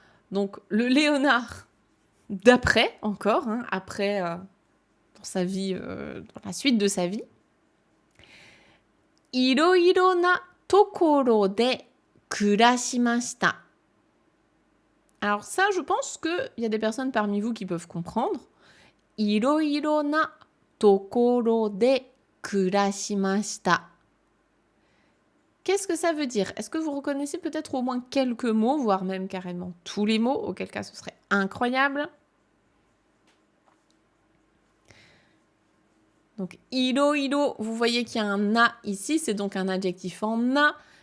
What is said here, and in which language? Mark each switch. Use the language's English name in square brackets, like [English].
[French] Donc, le Léonard d'après, encore, après, dans sa vie, dans la suite de sa vie. [Japanese] いろいろなところで暮らしました。 [French] Alors ça, je pense qu'il y a des personnes parmi vous qui peuvent comprendre. [Japanese] いろいろなところで暮らしました。 [French] Qu'est-ce que ça veut dire? Est-ce que vous reconnaissez peut-être au moins quelques mots, voire même carrément tous les mots, auquel cas ce serait incroyable. Donc, iro, vous voyez qu'il y a un na ici, c'est donc un adjectif en na.